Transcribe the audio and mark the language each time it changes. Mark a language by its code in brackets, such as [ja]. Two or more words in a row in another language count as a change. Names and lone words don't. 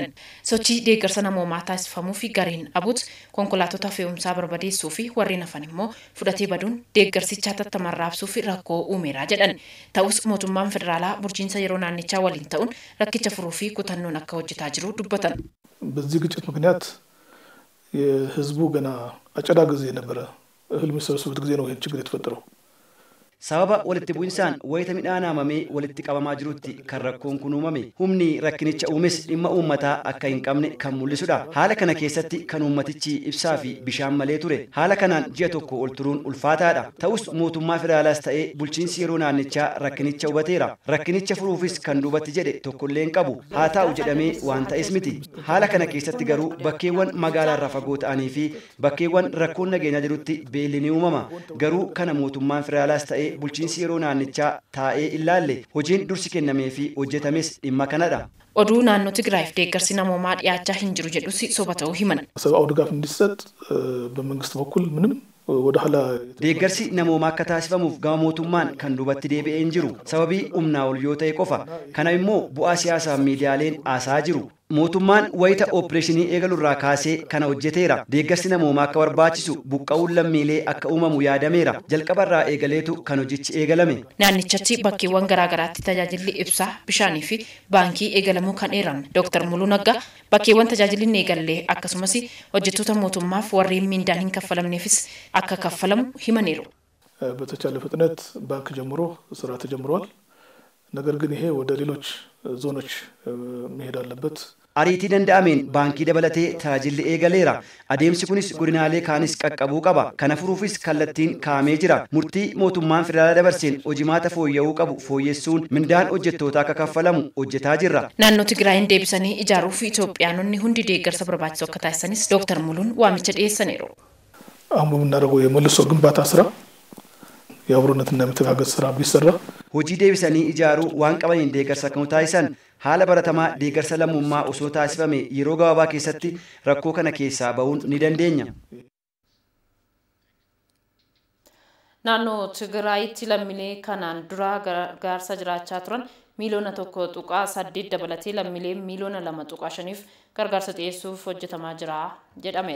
[om] Sochii deeggarsa namoomaa taasifamuuf gareen abut konkolaattota fe'umsaa barbadeessuu fi warreen hafan immoo fudhatee baduun deeggarsicha hatattamaan raabsuuf rakkoo uumeera jedhan. Ta'us mootummaan federaalaa bulchiinsa yeroo naannichaa waliin ta'uun rakkicha furuu fi kutannoon akka hojjetaa jiru dubbatan. [am] በዚህ ግጭት ምክንያት የህዝቡ ገና አጨዳ ጊዜ ነበረ እህል የሚሰበስቡት ጊዜ ነው ይሄን ችግር የተፈጠረው [om] sababa walitti bu'insaan wayita midhaan haamamee walitti qabamaa jirutti kan rakkoon kun uumame humni rakkinicha uumes dhimma uummataa akka hin qabne kan mul'isudha. Haala kana keessatti kan uummatichi ibsaa fi bishaan malee ture. Haala kanaan ji'a tokko ol turuun ulfaataadha. Ta'us mootummaa federaalaas ta'ee bulchiinsi yeroo naannichaa rakkinicha hubateera. Rakkinicha furuufis kan duubatti jedhe tokkollee hin qabu. Haa ta'u jedhamee waan ta'es miti. Haala kana keessatti garuu bakkeewwan magaalaarraa fagoo ta'anii fi bakkeewwan rakkoon nageenyaa jirutti beelli ni uumama. Garuu kana mootummaan federaalaas ta'ee bulchiinsi yeroo naannichaa taa'ee ilaalle hojiin dursi kennamee fi hojjetames dhimma kanadha. Oduu naannoo Tigraayif deeggarsi namoomaa dhiyaachaa hin jiru jedhus soba ta'uu himan. [am] ሰብአዊ ድጋፍ እንዲሰጥ በመንግስት በኩል ምንም ወደ ኋላ [om] deeggarsi namoomaa akka taasifamuuf gama mootummaan kan duubatti deebi'ee hin jiru. Sababii humnaa ol yoo ta'e qofa. Kana immoo bu'aa siyaasaa miidiyaaleen aasaa jiru. Mootummaan wayita opereeshinii eegalurraa kaasee kana hojjeteera. Deeggarsi namoomaa akka barbaachisu buqqa'uun lammiilee akka uumamu yaadameera. Jalqabarraa eegaleetu kan hojichi eegalame. Naannichatti bakkeewwan garaagaraatti tajaajilli ibsaa, bishaanii fi baankii eegalamuu kan eeran Dr. Muluu Naggaa bakkeewwan tajaajilli eegallee akkasumas hojjettoota mootummaaf warreen miindaan hin kaffalamneefis akka kaffalamu himaniiru. [am] በተቻለ ፍጥነት ባንክ ጀምሮ ስራ ተጀምሯል። ነገር ግን ይሄ ወደ ሌሎች ዞኖች መሄድ አለበት። [om] ariitii danda'ameen baankii dabalatee tajaajilli eegaleera. Adeemsi kunis godinaalee kaanis qaqqabuu qaba. Kana furuufis kallattiin kaa'amee jira. Murtii mootummaan federaalaa dabarseen hojimaata fooyya'uu qabu fooyyessuun mindaan hojjettootaa akka kaffalamu hojjetaa jirra. Naannoo Tigraayin deebisanii ijaaruuf Itoophiyaanonni hundi deeggarsa barbaachisu akka taasisanis Dr. Muluun waamicha dhiyeessaniiru. [am] አሁን በምናደርገው የመልሶ ግንባታ ስራ የአብሮነትና የመተጋገዝ ስራ ቢሰራ [om] hojii deebisanii ijaaruu waan qabaniin deeggarsa akka taasisan haala baratamaa deeggarsa lammummaa osoo taasifame yeroo gabaabaa keessatti rakkoo kana keessaa ba'uun ni dandeenya. Naannoo Tigraayitti lammiilee kanaan dura gargaarsa jiraachaa turan miliyoona 1.8 dabalatee lammiilee miliyoona 2.5 gargaarsa dhiyeessuuf hojjetamaa jira jedhameera.